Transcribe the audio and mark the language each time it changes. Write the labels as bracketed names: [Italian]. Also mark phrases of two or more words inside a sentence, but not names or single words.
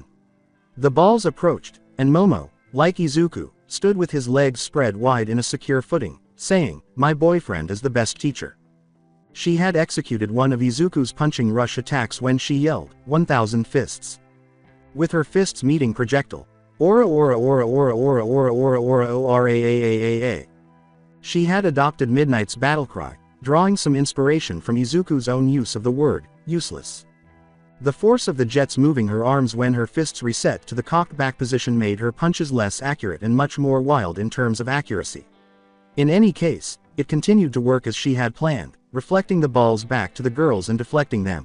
[English] The balls approached, and Momo, like Izuku, stood with his legs spread wide in a secure footing, saying, "My boyfriend is the best teacher." She had executed one of Izuku's punching rush attacks when she yelled, 1,000 fists. With her fists meeting projectile, aura aura aura aura aura aura aura aura ORAAAAA. She had adopted Midnight's battle cry, drawing some inspiration from Izuku's own use of the word, useless. The force of the jets moving her arms when her fists reset to the cocked back position made her punches less accurate and much more wild in terms of accuracy. In any case, it continued to work as she had planned, reflecting the balls back to the girls and deflecting them.